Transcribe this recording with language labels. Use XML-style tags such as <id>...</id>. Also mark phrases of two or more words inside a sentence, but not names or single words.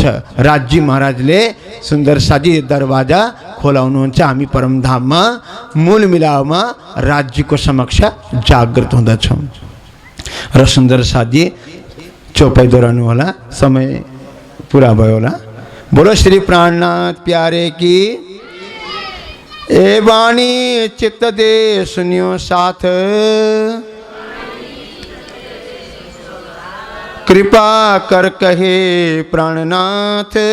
<ne>राज्य महाराजले सुन्दर साथी दरवाजा खोलाउनुहुन्छ। हामी परमधाममा मूल मिलावमा राज्यको समक्ष जागृत हुँदछौँ। र सुन्दर साथी चौपाई दोहोऱ्याउनु होला, समय पुरा भयो होला।</ne> <hi>बोलो श्री प्राणनाथ प्यारे की। ए वाणी चित्त दे सुनियो साथ, कृपा कर कहे प्राणनाथ।</hi>